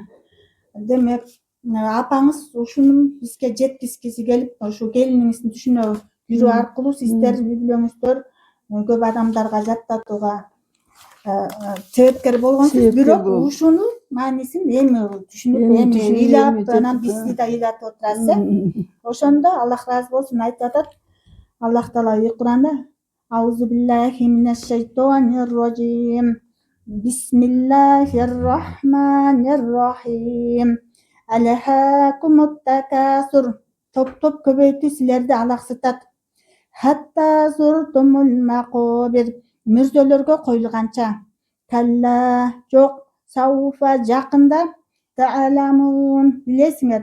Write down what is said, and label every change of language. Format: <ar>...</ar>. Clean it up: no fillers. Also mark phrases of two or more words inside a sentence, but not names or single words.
<ky>Демек, апаңыз ушуну бизге жеткизгиси келип, ушу келиниңиздин түшүнө кирүү аркылуу сиздер үй бүлөңүздөр көп адамдарга жаттатууга себепкер болгонсуз. Бирок ушунун маанисин эми түшүнүп, эми ыйлап, анан бизди да ыйлатып отурасыз. Ошондо Аллах ыраазы болсун, айтып атат Аллах Таала Кур'анда:</ky> <ar>أعوذ بالله من الشيطان الرجيم. بسم الله الرحمن الرحيم. ألهاكم التكاثر.</ar> <ky>Топ көбөйтүү силерди алаксытат.</ky> <ar>حتى زرتم المقابر.</ar> <ky>Мүрзөлөргө коюлганча. Калла, жок, сауфа, жакында, та'аламун, билесиңер.</ky>